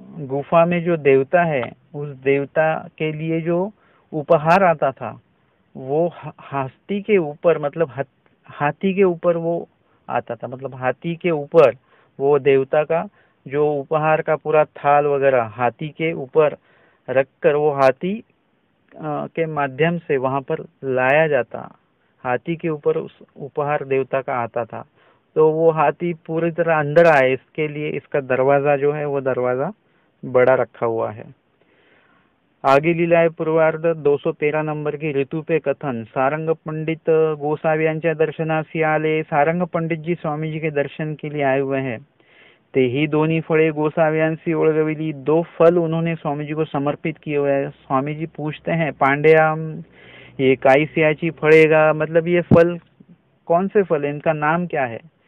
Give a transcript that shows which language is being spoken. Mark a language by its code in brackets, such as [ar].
[hi] गुफा में जो देवता है उस देवता के लिए जो उपहार आता था वो हाथी के ऊपर, मतलब हाथी के ऊपर वो आता था, मतलब हाथी के ऊपर वो देवता का जो उपहार का पूरा थाल वगैरह हाथी के ऊपर रखकर वो हाथी के माध्यम से वहां पर लाया जाता। हाथी के ऊपर उस उपहार देवता का आता था, तो वो हाथी पूरी तरह अंदर आए इसके लिए इसका दरवाजा जो है वो दरवाजा बड़ा रखा हुआ है। आगे लीला है पूर्वार्ध 213 नंबर की ऋतु पे कथन। [mr] सारंग पंडित गोसाव्यांच्या दर्शनासी आले। [hi] सारंग पंडित जी स्वामी जी के दर्शन के लिए आए हुए हैं। [mr] ते ही दोनों फळे गोसाव्यांसी ओळगविली। [hi] 2 फल उन्होंने स्वामी जी को समर्पित किए हुए हैं। स्वामी जी पूछते हैं [mr] पांड्या ये काईसियाची फळेगा, [hi] मतलब ये फल कौन से फल है, इनका नाम क्या है?